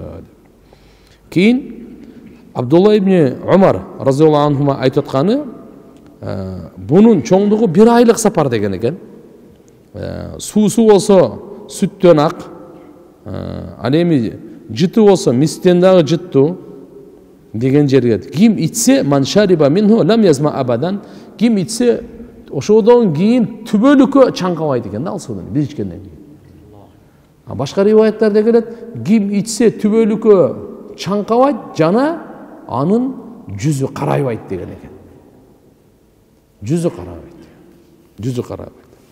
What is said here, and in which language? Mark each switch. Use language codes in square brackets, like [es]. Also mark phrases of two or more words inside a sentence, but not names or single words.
[ky] Кийин Абдулла ибн Умар [ar] رضي الله عنه [ky] айтып атканы, бунун чоңдугу 1 айлык сапар деген экен. Суусу болсо сүттөн ак, ал эми жыты болсо мистен дагы жыттуу деген жерге. Ким ичсе [ar] من شرب منه لم يظمأ أبدا, [ky] ким ичсе ошодон кийин түбөлүккө чаңкабайт экен да ал суудан бир ичкенден кийин. Башка риваяттарда келет, ким ичсе түбөлүккө чаңкабайт жана анын жүзү карайбайт деген экен. Жүзү карайбайт. Жүзү карайбайт.